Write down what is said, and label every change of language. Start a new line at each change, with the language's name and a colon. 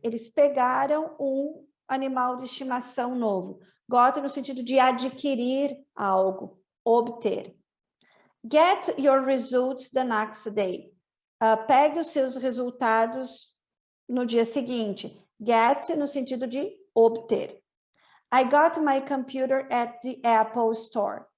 Portuguese: Eles pegaram um animal de estimação novo. Got no sentido de adquirir algo. Obter.
English: Get your results the next day.
Portuguese: Pegue os seus resultados no dia seguinte. Get no sentido de obter.
English: I got my computer at the Apple Store.